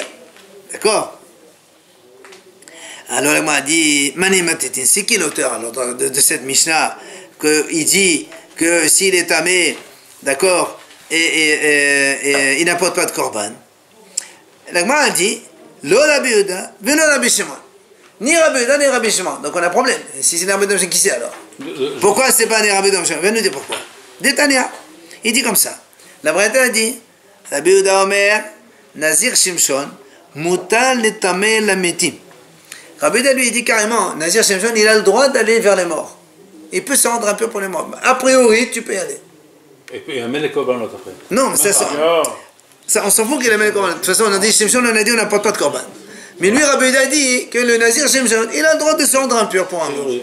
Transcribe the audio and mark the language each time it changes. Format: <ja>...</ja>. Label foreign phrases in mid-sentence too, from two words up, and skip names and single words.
<fr>D'accord? Alors il m'a dit, c'est qui l'auteur alors de cette Mishnah qu'il dit que s'il est tamé, d'accord, et il n'apporte pas de korban. La Gemara a dit,</fr> <he>לא רבי יהודה, ולא רבי שמעון.</he> <fr>Ni Rabbi Yehuda, ni Rabbi Shimon. Donc on a un problème. Si c'est Rabbi Yehuda, qui c'est alors? Pourquoi c'est pas ni Rabbi Yehuda? Viens nous dire pourquoi. Détania. Il dit comme ça. La Braïta a dit,</fr> <he>רבי יהודה אומר, נזיר שמשון, מותר ליטמא למתים.</he> <fr>Rabbi Yehuda lui dit carrément, Nazir Shimshon, il a le droit d'aller vers les morts. Il peut se rendre un peu pour les morts. A priori, tu peux y aller. Et puis il amène les korban l'autre après. Non, ça, on s'en fout qu'il amène les korban. De toute façon, on a dit Shimshon, on a dit on n'apporte pas de korban. Mais lui, Rabbi Yehuda dit que le Nazir Shimshon, il a le droit de se rendre impur pour un mort.</fr>